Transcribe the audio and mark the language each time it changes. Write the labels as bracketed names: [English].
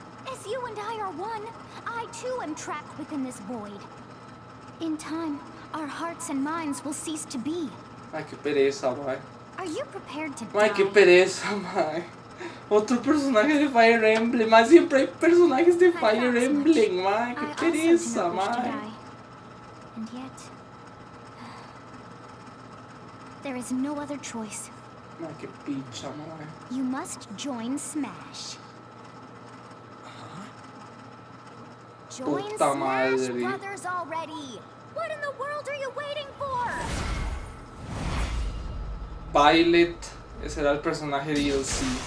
[English] As you and I are one, I too am trapped within this void. In time, our hearts and minds will cease to be. [Spanish] Ay, qué pereza, Mai. [English] Are you prepared to die? [Spanish] Ay, qué pereza, Mai. Otro personaje de Fire Emblem. Mai, siempre hay personajes de Fire Emblem, Mai. Qué pereza, Mai. [English] And yet, there is no other choice. [Spanish] Mai, qué picha, Mai. [English] You must join Smash. Join [Spanish] Puta [English] Smash [Spanish] madre. [English] Brothers already. What in the world are you waiting for? [Spanish] Violet, ese era el personaje DLC.